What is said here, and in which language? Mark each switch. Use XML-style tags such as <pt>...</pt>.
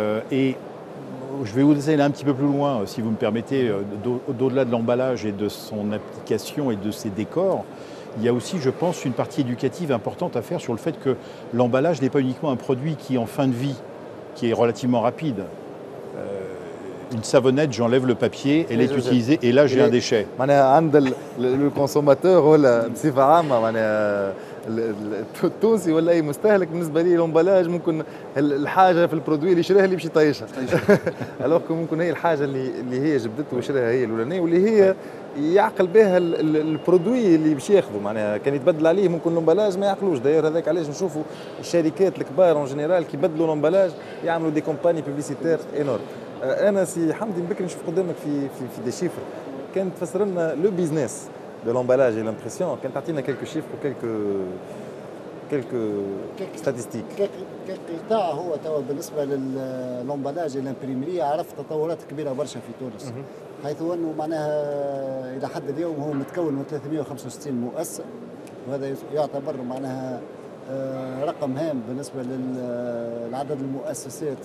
<fr>Et je vais vous aller un petit peu plus loin, si vous me permettez, d'au-delà de l'emballage et de son application et de ses décors. Il y a aussi, je pense, une partie éducative importante à faire sur le fait que l'emballage n'est pas uniquement un produit qui est en fin de vie, qui est relativement rapide. Une savonnette, j'enlève le papier, elle est utilisée et là j'ai un déchet.</fr> <ar>Le consommateur بصفة عامة معناها التونسي ولا اي مستهلك بالنسبه لي الامبلاج ممكن الحاجه في البرودوي اللي شراها اللي باش يطيشها. الوغ ممكن هي الحاجه اللي هي جبدته وشراها هي الاولانيه واللي هي يعقل بها البرودوي اللي باش ياخذه. معناها كان يتبدل عليه ممكن الامبلاج ما يعقلوش. داير هذاك علاش نشوفوا الشركات الكبار اون جينيرال كي يبدلوا الامبلاج يعملوا دي كومباني بوبليسيتير انورم. انا سي حمدي بكري نشوف قدامك في دي شيفر كانت تفسر لنا لو بيزنس</ar> <fr>de l'emballage et l'impression.</fr> <ar>كانت تعطينا</ar> <fr>quelques chiffres</fr> <ar>و</ar> <fr>quelques statistiques.</fr> <ar>كقطاع هو توا بالنسبه للامبلاج الامبريمريه عرف تطورات كبيره برشا في تونس، حيث انه معناها الى حد اليوم هو متكون من 365 مؤسسه، وهذا يعتبر معناها رقم هام بالنسبه لعدد المؤسسات.</ar>